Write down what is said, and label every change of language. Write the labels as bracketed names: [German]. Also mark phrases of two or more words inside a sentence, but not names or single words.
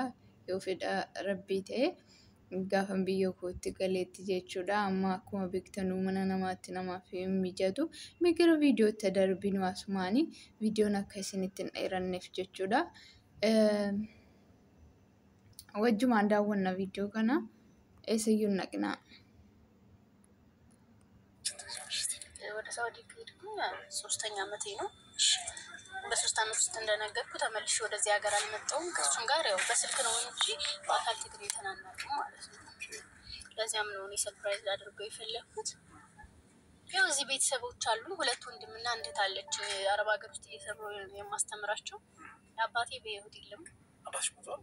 [Oromo] Yoo fedha rabbii ta'e gaafan biyya kootti galeetti jechuudha. Amma akkuma beektanuu mana namaatti namaaf hin mijatu. Gara viidiyootti darbinu asumaanii viidiyoon akka isinitti hin dheeranneef jechuudha. Wajjumaan daawwanna viidiyoo kana eessayyuu naqnaa. [Amharic] ወደ ሳውዲ ከሄድኩኝ ሶስተኛ ዓመቴ ነው። በሶስት ዓመት ውስጥ እንደነገርኩ ተመልሼ ወደዚህ ሀገር አልመጣሁም። ከእሱም ጋር ያው በስልክ ነው እንጂ በአካል ተገናኝተን አናውቅም ማለት ነው። ለዚያም ነው እኔ ሰርፕራይዝ አድርገው የፈለኩት። ያው እዚህ ቤተሰቦች አሉ፣ ሁለት ወንድምና አንዲት አለች አረብ ሀገር ውስጥ እየሰሩ የማስተምራቸው። አባቴ በህይወት የለም። አባትሽ ሞቷል?